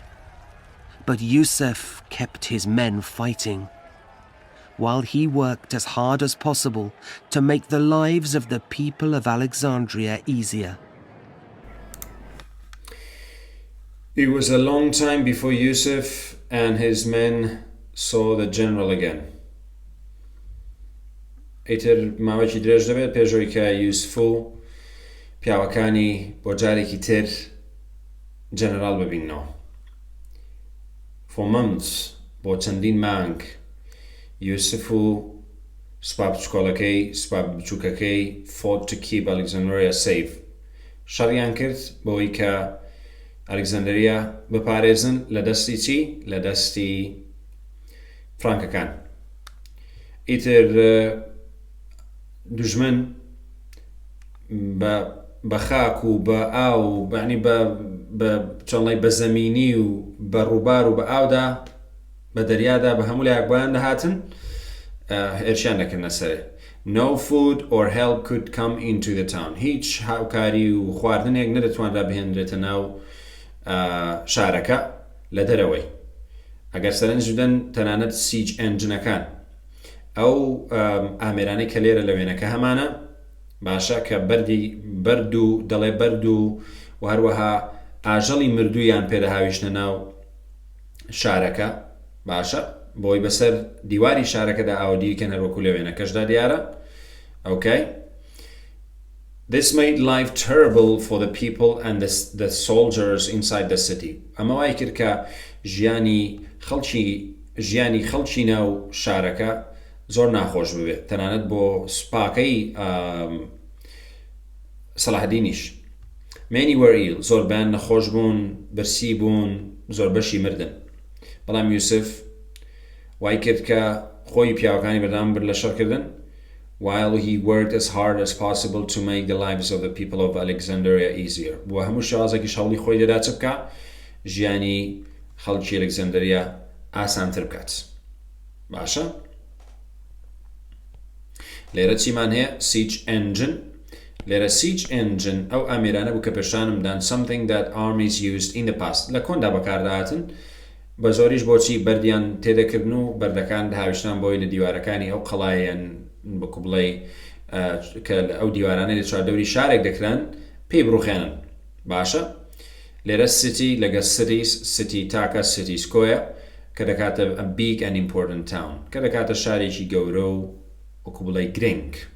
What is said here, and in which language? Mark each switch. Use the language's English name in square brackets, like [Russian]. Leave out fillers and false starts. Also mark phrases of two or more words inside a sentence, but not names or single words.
[English] But Yusuf kept his men fighting, while he worked as hard as possible to make the lives of the people of Alexandria easier. It was a long time before Yusuf and his men saw the general again. [Central Kurdish] ئیتر ماوەیەکی درێژ دەبێت پێشەوەی کە یوسف و پیاوەکانی بۆ جارێکی تر جەنەرال ببینەوە. [English] For months, [Central Kurdish] بۆ چەندین مانگ یوسف و سوپا بچکۆڵەکەی سوپا بچووکەکەی [English] fought to keep Alexandria safe. [Central Kurdish] شەڕیان کرد بەوەی کە ئەلێکزاندریا بپارێزن لە دەستی چی؟ لە دەستی فرانکەکان. ئیتر دوژمن بە خاک و بە ئاو و بەعنی چۆنڵی بە زەمینی و بە ڕووبار و بە ئاودا بە دەریادا بە هەموو لایەکبیان دەهاتن هێرشیان دەکردنە سەرێ. [English] No food or help could come into the town. [Central Kurdish] هیچ هاوکاری و خواردنێک نەدەتوانرا بهێنرێتە ناو شارەکە لە دەرەوەی. ئەگەر سەرنج بدەن تەنانەت سیج ئەنجنەکان ئەو ئامێرانەی کە لێرە لە وێنەکە هەمانە باشە کە بەرد و دەڵێ بەرد و هەروەها ئاژەڵی مردوویان پێدەهاویشتە ناو شارەکە باشە بۆی بەسەر دیواری شارەکەدا ئاودیکەن هەروەکو لە وێنەکەشدا دیارە. [English] Okay? This made life terrible for the people and the soldiers inside the city. [Central Kurdish] ئەمە وای کرد کە ژیانی خەڵکی ناو شارەکە زۆر ناخۆش ببێت تەنانەت بۆ سوپاکەی سەڵاحەدینیش. Many were ill. زۆربیان نەخۆش بوون، برسی بوون، زۆر بەشی مردن. بەڵام یوسف وای کرد کە خۆی پیاوەکانی بەردەوام برد لە شەڕکردن [English] while he worked as hard as possible to make the lives of the people of Alexandria easier. [Central Kurdish] بۆ هەموو شێوازێکی شەوڵی خۆی دەدا چ بکە ژیانی خەڵکی ئەلێکزاندریا ئاسانتر بکات. باشە؟ لێرە چیمان هەیە؟ [English] siege engine. لێرە siege engine [Central Kurdish] ئەو ئامێرانە بوو کە پێشانمدان [English] something that armies used in the past. [Central Kurdish] لە کۆندا بەکاردەهاتن بە زۆریش بۆچی بەردیان تێدەکردن و بەردەکان هاویشتان بۆی لە دیوارەکانی ئەو قەڵایەن بەکو بڵێ کە ئەو دیوارانەی لە چواردەوری شارێک دەکران پێی بڕوخێنن. باشە؟ لێرە city لەگە city تاکە cities کۆیە کە دەکاتە [English] a big and important town [Central Kurdish] کە دەکاتە شارێکی گەورە و وەکو بڵێ گرنگ.